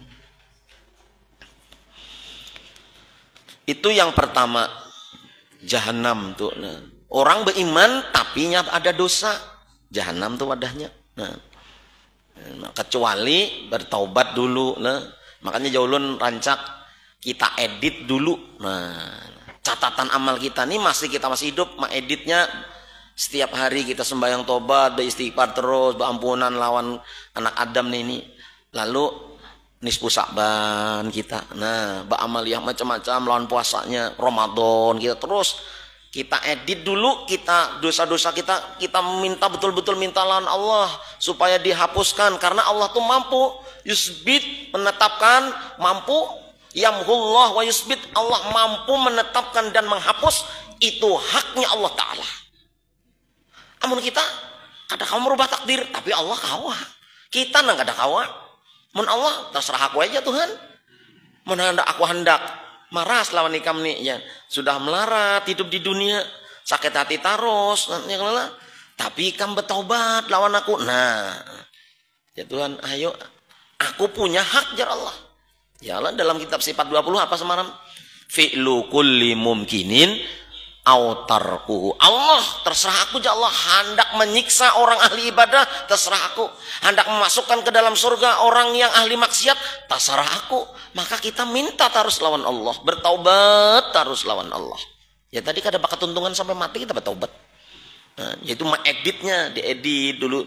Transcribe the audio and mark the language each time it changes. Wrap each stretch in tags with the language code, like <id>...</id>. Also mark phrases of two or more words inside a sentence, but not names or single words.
<bjn>Itu yang pertama, jahanam tuh. Nah, orang beriman tapi ada dosa, jahanam tuh wadahnya. Nah, kecuali bertaubat dulu. Nah, makanya jaulun rancak kita edit dulu. Nah, catatan amal kita nih kita masih hidup, editnya. Setiap hari kita sembahyang tobat, beristighfar terus, berampunan lawan anak Adam ini. Lalu nisfu Sa'ban kita. Nah, beramaliyah macam-macam lawan puasanya, Ramadan kita terus. Kita edit dulu, kita dosa-dosa kita minta betul-betul minta lawan Allah supaya dihapuskan, karena Allah tuh mampu yusbit, menetapkan, mampu</bjn> <ar>يمحو الله ويثبت,</ar> <bjn>Allah mampu menetapkan dan menghapus, itu haknya Allah Ta'ala. Amun kita kada kau merubah takdir, tapi Allah kawa. Kita nang kada kawa. Mun Allah terserah aku aja Tuhan. Mun hendak aku hendak maras lawan ikam nih ya. Sudah melarat hidup di dunia, sakit hati terus, tapi ikam bertobat lawan aku. Nah, ya Tuhan, ayo aku punya hak jar Allah. Ya Allah, dalam kitab sifat 20 apa semalam?</bjn> <ar>فعل كل ممكن أو تركه.</ar> <bjn>Allah terserah aku, ya Allah, hendak menyiksa orang ahli ibadah, terserah aku. Hendak memasukkan ke dalam surga orang yang ahli maksiat, terserah aku. Maka kita minta terus lawan Allah, bertaubat terus lawan Allah. Ya tadi kada bakat tuntungan sampai mati kita bertaubat. Nah, yaitu mengeditnya, diedit dulu.</bjn>